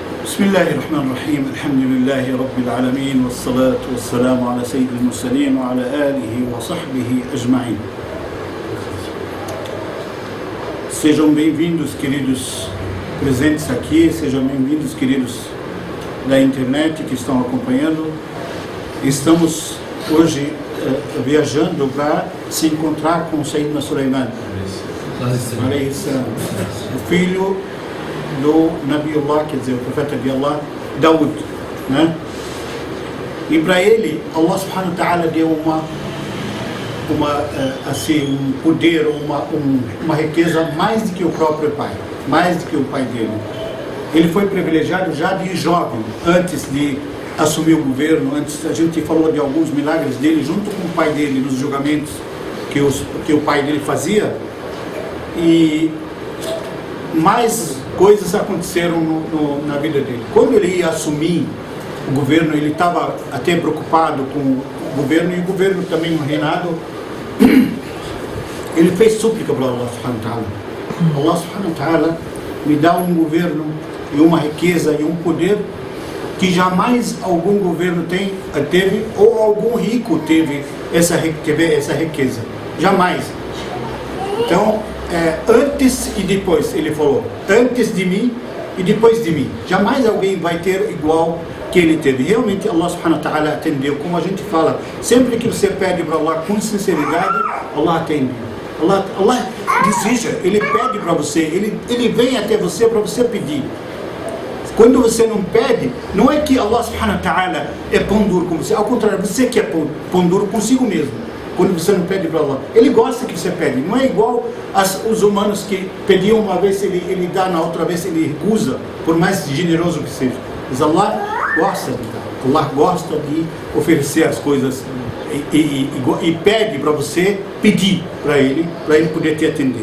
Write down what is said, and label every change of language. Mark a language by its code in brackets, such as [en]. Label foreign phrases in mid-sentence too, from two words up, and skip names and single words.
[ar] بسم الله الرحمن الرحيم الحمد لله رب العالمين والصلاة والسلام على سيد المرسلين وعلى آله وصحبه أجمعين. [pt] Sejam bem-vindos, queridos presentes aqui, sejam bem-vindos, queridos da internet que estão acompanhando. Estamos hoje viajando para se encontrar com Sayyidina Sulaiman, o filho do Nabiullah, quer dizer, o profeta de Allah, Daud, né? E para ele, Allah [ar] سبحانه وتعالى [pt] deu assim, um poder, uma riqueza mais do que o próprio pai, mais do que o pai dele. Ele foi privilegiado já de jovem, antes de assumir o governo. Antes a gente falou de alguns milagres dele junto com o pai dele nos julgamentos que o pai dele fazia, e mais coisas aconteceram na vida dele. Quando ele ia assumir o governo, ele estava até preocupado com o governo, e o governo também, o reinado, ele fez súplica para Allah [ar] سبحانه وتعالى. [pt] Allah [ar] سبحانه وتعالى [pt] me dá um governo e uma riqueza e um poder que jamais algum governo teve, ou algum rico teve essa riqueza. Jamais. Então, antes e depois, ele falou, antes de mim e depois de mim. Jamais alguém vai ter igual que ele teve. Realmente Allah [ar] سبحانه وتعالى [pt] atendeu. Como a gente fala, sempre que você pede para Allah com sinceridade, Allah atende. Allah deseja, ele pede para você, ele vem até você para você pedir. Quando você não pede, não é que Allah [ar] سبحانه وتعالى [pt] é pão duro com você, ao contrário, você que é pão duro consigo mesmo. Quando você não pede para Allah, ele gosta que você pede. Não é igual os humanos que pediam uma vez, ele dá, na outra vez ele recusa, por mais generoso que seja. Mas Allah gosta de dar, Allah gosta de oferecer as coisas e pede para você pedir para ele poder te atender.